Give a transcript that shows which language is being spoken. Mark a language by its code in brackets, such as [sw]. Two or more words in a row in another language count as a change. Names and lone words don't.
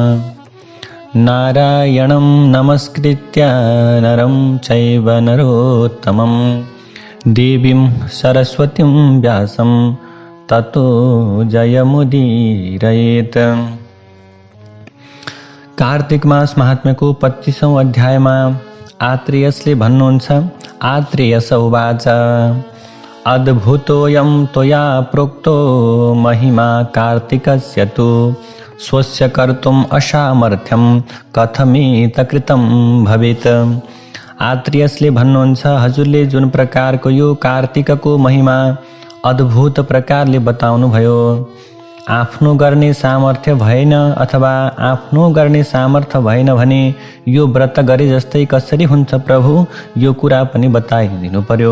[sa] नारायणं नमस्कृत्य नरं चैव नरोत्तमं देवीं सरस्वतीं व्यासं ततो जयमुदीरयेत्। [ne] कार्तिक मास महात्म्यको 25औं अध्यायमा आत्रेयसले भन्नुहुन्छ, [sa] आत्रेयस उवाच अद्भुतोऽयं त्वया प्रोक्तो महिमा कार्तिकस्य तु स्वस्य कर्तुम् असामर्थ्यं कथमेतकृतं भवेत्। [ne] आत्रेयसले भन्नुहुन्छ, हजुरले जुन प्रकारको यो कार्तिकको महिमा अद्भुत प्रकारले बताउनु भयो, आफ्नो गर्ने सामर्थ्य भएन अथवा आफ्नो गर्ने सामर्थ्य भएन भने यो व्रत गरे जस्तै कसरी हुन्छ प्रभु, यो कुरा पनि बताइदिनु पर्यो।